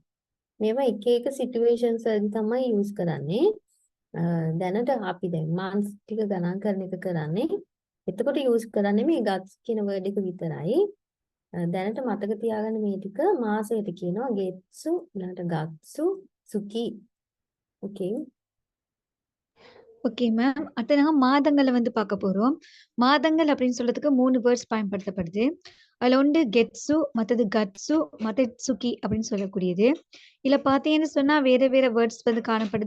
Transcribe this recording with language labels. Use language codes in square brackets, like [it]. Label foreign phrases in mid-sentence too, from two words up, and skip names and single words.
[si] මේවා එක එක situations වලදී තමයි use කරන්නේ. දැනට අපි දැන් months ටික ගණන් කරන එක කරන්නේ. එතකොට use කරන්නේ මේ guts කියන word එක විතරයි. දැනට මතක තියාගන්න මේ ටික මාසයට කියනවා ගෙත්සු ඊළඟට ගත්සු සුකி. [ta] ஓகே. [en] okay ma'am. [ta] அடுத்து நாங்க மாதங்களை வந்து பார்க்க போறோம். மாதங்கள் அப்படின்னு சொல்றதுக்கு 3 வேர்ட்ஸ் பயன்படுத்தப்படுது. அதுல ஒன்று கெட்ஸு, மற்றது கட்ஸு, மற்றது சுக்கி அப்படின்னு சொல்லக்கூடியது. இதுல பார்த்தீங்கன்னு சொன்னா வேற வேற வேர்ட்ஸ் வந்து காணப்படுது.